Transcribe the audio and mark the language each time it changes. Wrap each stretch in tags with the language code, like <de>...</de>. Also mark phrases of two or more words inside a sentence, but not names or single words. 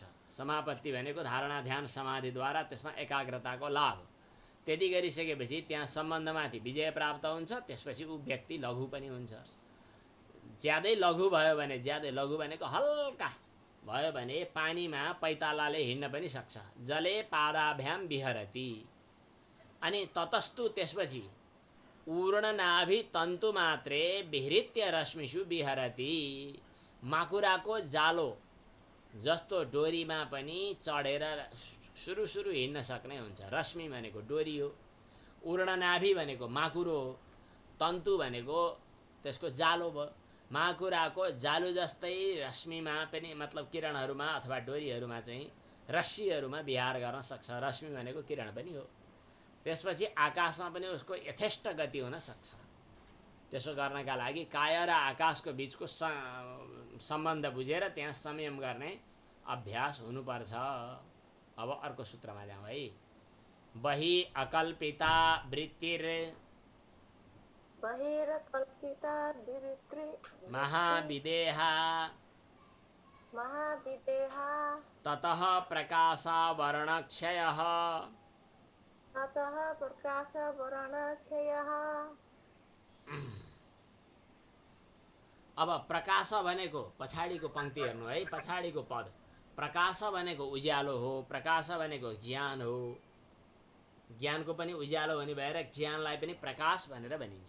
<ne>समापत्ति भनेको धारणा ध्यान समाधिद्वारा त्यसमा एकाग्रताको लाभ। त्यति गरिसकेपछि त्यहाँ सम्बन्धमाथि विजय प्राप्त हुन्छ। त्यसपछि ऊ व्यक्ति लघु पनि हुन्छ। ज्यादै लघु भयो भने, ज्यादै लघु भनेको हल्का भयो भने पानीमा पैतालाले हिँड्न पनि सक्छ।</ne> <sa>जले पादाभ्याम विहरति। अनि ततस्तु त्यसपछि ऊर्णनाभि तन्तु मात्रे विहृत्य रश्मिषु विहरति।</sa> <ne>माकुराको जालो जस्तो डोरीमा पनि चढेर सुरु हिँड्न सक्ने हुन्छ। रश्मि भनेको डोरी हो, ऊर्णनाभि भनेको माकुरो हो, तन्तु भनेको त्यसको जालो भयो। माकुराको जालु जस्तै रश्मिमा पनि, मतलब किरणहरूमा अथवा डोरीहरूमा चाहिँ रस्सीहरूमा विहार गर्न सक्छ। रश्मि भनेको किरण पनि हो। त्यसपछि आकाशमा पनि उसको यथेष्ट गति हुन सक्छ। त्यसो गर्नका लागि काय र आकाशको बीचको सम्बन्ध बुझेर त्यहाँ संयम गर्ने अभ्यास हुनुपर्छ। अब अर्को सूत्रमा जाउँ है।</ne> <sa>बहि अकल्पिता वृत्तिर बहिरकल्पिता वृत्ति महाविदेहा ततः प्रकाशावरणक्षयः। ततः प्रकाशवर्णक्षयः।</sa> <ne>अब प्रकाश भनेको पछाडिको पंक्ति हेर्नु है, पछाडिको पद। प्रकाश भनेको उज्यालो हो, प्रकाश भनेको ज्ञान हो। ज्ञानको पनि उज्यालो हुने भएर ज्ञानलाई पनि प्रकाश भनेर भनिन्छ।</ne>